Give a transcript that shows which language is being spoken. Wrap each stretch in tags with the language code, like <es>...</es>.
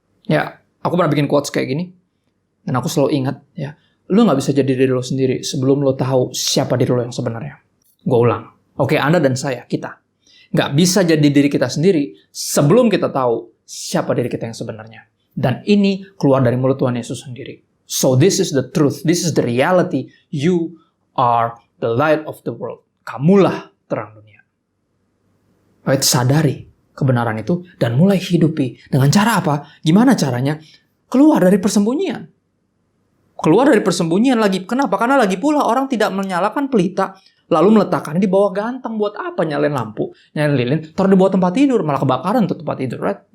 <id>Ya, aku pernah bikin quotes kayak gini. Dan aku selalu ingat, ya, lu nggak bisa jadi diri lo sendiri sebelum lo tahu siapa diri lo yang sebenarnya. Gue ulang. Oke, Anda dan saya, kita. Nggak bisa jadi diri kita sendiri sebelum kita tahu siapa diri kita yang sebenarnya. Dan ini keluar dari mulut Tuhan Yesus sendiri.</id> <en>So this is the truth. This is the reality. You are the light of the world.</en> <id>Kamulah terang dunia. Baik, sadari kebenaran itu dan mulai hidupi. Dengan cara apa? Gimana caranya? Keluar dari persembunyian. Keluar dari persembunyian lagi. Kenapa? Karena lagi pula orang tidak menyalakan pelita, lalu meletakkannya di bawah gantang. Buat apa nyalain lampu, nyalain lilin, taruh di bawah tempat tidur, malah kebakaran tuh tempat tidur, right?</id>